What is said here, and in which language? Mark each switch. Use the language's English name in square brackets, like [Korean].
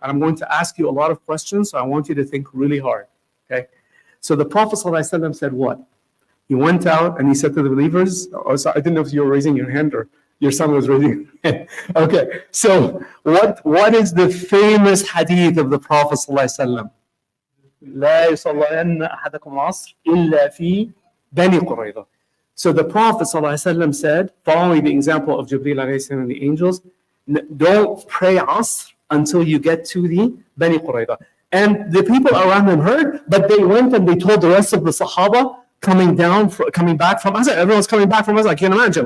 [English] And I'm going to ask you a lot of questions, so I want you to think really hard. Okay? So the Prophet ﷺ said what? He went out and he said to the believers, I didn't know if you were raising your hand or your son was raising his hand. Okay, so what is the famous hadith of the Prophet ﷺ? [Arabic] لا يصلين أحدكم العصر إلا في بني قريظة. [English] So the Prophet ﷺ said, following the example of Jibreel alayhi salam and the angels, don't pray Asr until you get to the Bani Qurayza. And the people around them heard, but they went and they told the rest of the Sahaba coming back from Asr. Everyone's coming back from Asr. I can't imagine.